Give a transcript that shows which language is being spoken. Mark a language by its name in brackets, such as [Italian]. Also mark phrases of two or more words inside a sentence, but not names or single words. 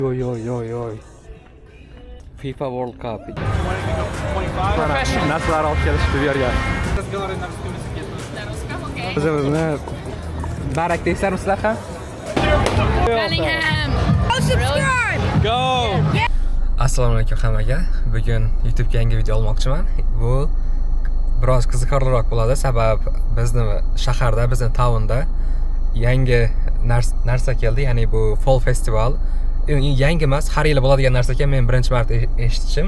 [English] Oy oy oy oy. FIFA World Cup. Professional. [Uzbek] Narsalar olib kelishdi bu yerga. [Russian] Разговаривай на русском языке. На русском, окей. [Uzbek] O'zimizni barak deysizlar ham? [English] Bellingham. Subscribe. Go! [Uzbek] Assalomu alaykum hammaga. Bugun YouTube ga yangi video olmoqchiman. Bu biroz qiziqarliroq bo'ladi, sabab bizni shaharda, bizni townda yangi narsa keldi, ya'ni bu Fall Festival. Yangi emas, har yili bo'ladigan narsa ekan, men birinchi marta eshitishim.